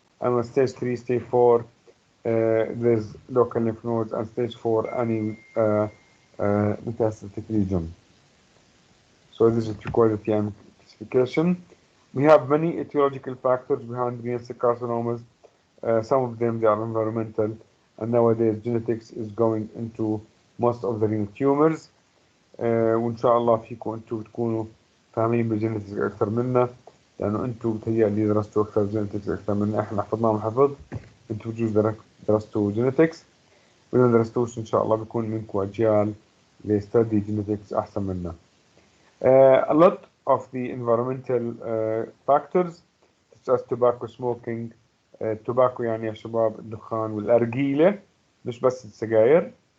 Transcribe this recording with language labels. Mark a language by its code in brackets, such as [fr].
[en] and on stage 3, stage 4, there's local lymph nodes, and stage 4, any metastatic region. So this is what we call the Tnm classification. We have many etiological factors behind renal cell carcinomas. Some of them they are environmental, and nowadays genetics is going into most of the renal tumors. [ar] وإن شاء الله فيكم أنتم تكونوا فاهمين بالجينيتكس أكثر منا، لأنه أنتم بتهيألي درستوا أكثر جينيتكس أكثر منا، إحنا حفظناهم حفظ، أنتم بجوز درستوا جينيتكس، وإذا ما درستوش إن شاء الله بيكون منكم أجيال لستدي جينيتكس أحسن منا. [en] A lot of the environmental factors such as tobacco smoking. [ar] tobacco يعني يا شباب الدخان والأرجيلة، مش بس السجاير.